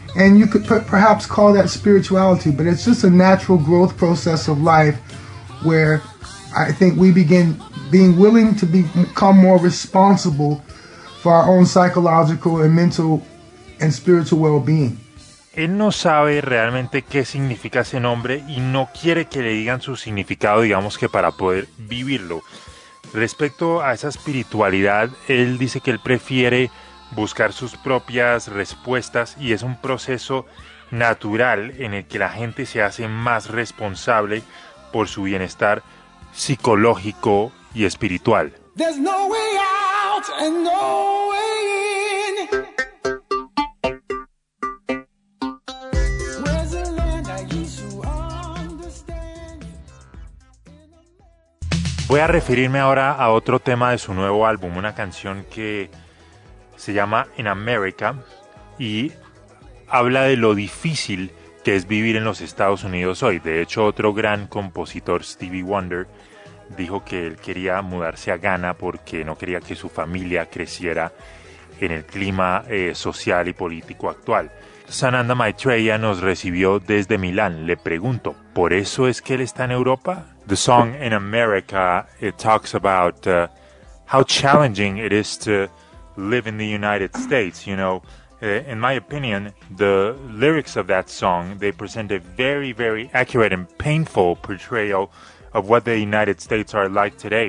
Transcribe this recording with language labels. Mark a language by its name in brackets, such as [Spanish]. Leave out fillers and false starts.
[English] And you could perhaps call that spirituality, but it's just a natural growth process of life where I think we begin being willing to become more responsible for our own psychological and mental and spiritual well-being. [Spanish] Él no sabe realmente qué significa ese nombre y no quiere que le digan su significado, digamos que para poder vivirlo. Respecto a esa espiritualidad, él dice que él prefiere buscar sus propias respuestas y es un proceso natural en el que la gente se hace más responsable por su bienestar psicológico y espiritual. [English] There's no way out and no way in. [Spanish] Voy a referirme ahora a otro tema de su nuevo álbum, una canción que se llama In America y habla de lo difícil que es vivir en los Estados Unidos hoy. De hecho, otro gran compositor, Stevie Wonder, dijo que él quería mudarse a Ghana porque no quería que su familia creciera en el clima social y político actual. Sananda Maitreya nos recibió desde Milán. Le pregunto, ¿por eso es que él está en Europa? [English] The song In America, it talks about how challenging it is to live in the United States. You know, in my opinion, the lyrics of that song, they present a very, very accurate and painful portrayal of what the United States are like today.